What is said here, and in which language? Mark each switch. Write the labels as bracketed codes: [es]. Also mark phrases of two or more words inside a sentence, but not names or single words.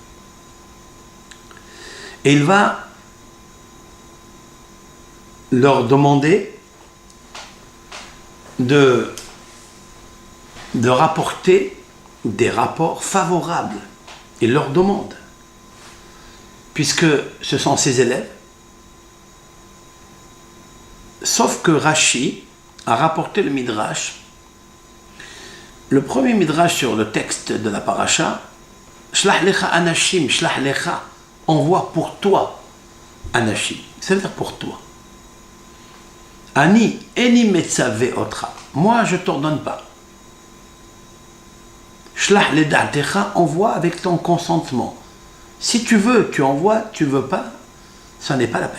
[fr] Et il va leur demander de rapporter des rapports favorables. Il leur demande, puisque ce sont ses élèves, sauf que Rashi a rapporté le Midrash, le premier Midrash sur le texte de la paracha, [he] שלח לך אנשים, שלח לך, [fr] envoie pour toi anashim, ça veut dire pour toi. [he] אני איני מצווה אותך, [fr] moi je ne t'ordonne pas. [he] שלח לדעתך, [fr] envoie avec ton consentement. Si tu veux, tu envoies, tu ne veux pas, ça n'est pas la peine.